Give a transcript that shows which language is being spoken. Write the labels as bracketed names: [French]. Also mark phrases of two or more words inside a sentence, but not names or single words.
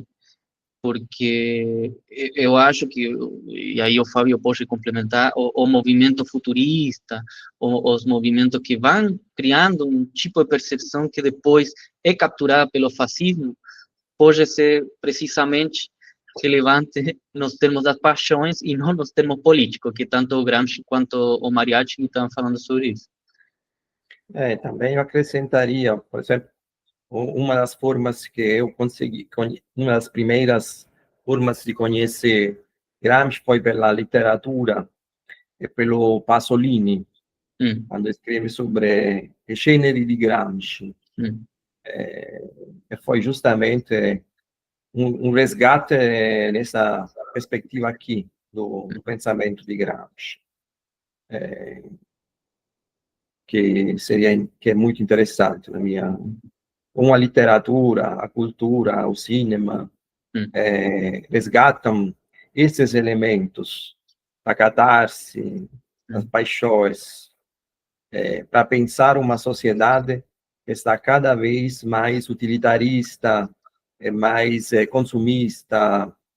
[Portuguese] Porque eu acho que, e aí o Fábio pode complementar, o movimento futurista, os movimentos que vão criando um tipo de percepção que depois é capturada pelo fascismo, pode ser precisamente relevante nos termos das paixões e não nos termos políticos, que tanto o Gramsci quanto o Mariachi estão falando sobre isso. Também eu acrescentaria, por exemplo, uma das formas que eu consegui, uma das primeiras formas de conhecer Gramsci foi pela literatura, [Italian] è quello Pasolini, quando scrive sobre le ceneri di Gramsci. [Portuguese] E foi justamente um resgate nessa perspectiva aqui, do pensamento di Gramsci, que é muito interessante na minha... Com a literatura, a cultura, o cinema, resgatam esses elementos da catarse, das paixões, para pensar uma sociedade que está cada vez mais utilitarista, mais consumista,